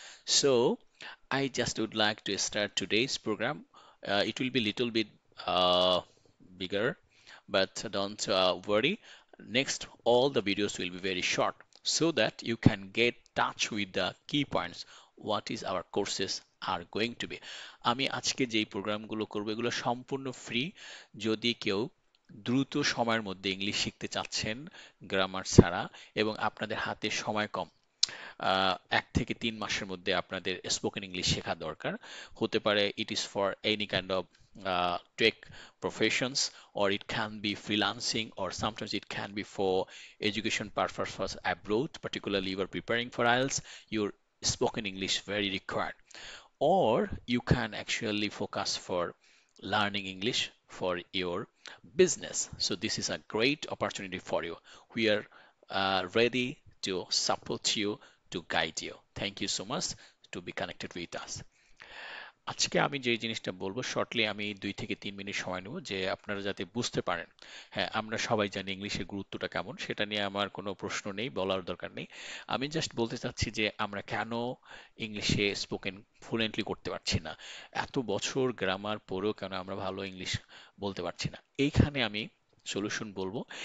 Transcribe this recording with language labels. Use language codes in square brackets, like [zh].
[en] So I just would like to start today's program. It will be little bit uh, bigger, but don't worry. Next, all the videos will be very short so that you can get touch with the key points. What is our courses are going to be. [bn] আমি আজকে যেই প্রোগ্রামগুলো করবো এগুলো সম্পূর্ণ free. যদি কেউ দ্রুত সময়ের মধ্যে ইংলিশ শিখতে চাচ্ছেন গ্রামার ছাড়া এবং আপনাদের হাতে সময় কম, 1 থেকে 3 মাসের মধ্যে আপনাদের স্পোকেন ইংলিশ শেখা দরকার হতে পারে। [en] It is for any kind of tech professions, or it can be freelancing, or sometimes it can be for education purposes abroad, particularly you are preparing for IELTS, your spoken English very required. Or you can actually focus for learning English for your business. So this is a great opportunity for you. We are ready to support you, to guide you. Thank you so much to be connected with us. [bn] আজকে আমি যে জিনিসটা বলবো shortly, আমি 2 থেকে 3 minute সময় নেব যে আপনারা যাতে বুঝতে পারেন। হ্যাঁ, আমরা সবাই জানি ইংলিশের গুরুত্বটা কেমন, সেটা নিয়ে আমার কোনো প্রশ্ন নেই, বলার দরকার নেই। আমি জাস্ট বলতে চাচ্ছি যে আমরা কেন ইংলিশে স্পোকেন ফ্লুয়েন্টলি করতে পারছি না, এত বছর গ্রামার পড়েও কেন আমরা ভালো ইংলিশ বলতে পারছি না, এইখানে আমি সলিউশন বলবো।